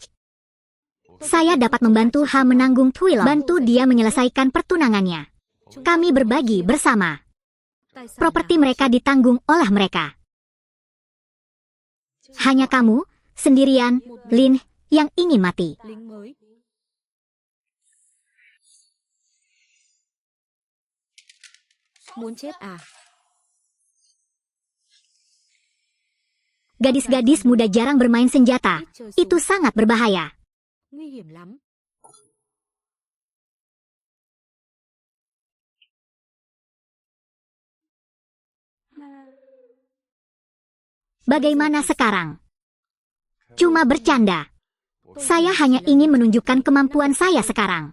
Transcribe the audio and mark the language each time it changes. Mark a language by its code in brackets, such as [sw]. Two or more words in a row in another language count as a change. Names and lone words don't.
[id] Saya dapat membantu Ha menanggung Twilong. Bantu dia menyelesaikan pertunangannya. Kami berbagi bersama. Properti mereka ditanggung oleh mereka. Hanya kamu, sendirian, Lin, yang ingin mati. [vi] lính mới. Muốn chết à? [id] Gadis-gadis muda jarang bermain senjata. Itu sangat berbahaya. [vi] Nguy hiểm lắm. [id] Bagaimana sekarang? Cuma bercanda. Saya hanya ingin menunjukkan kemampuan saya sekarang.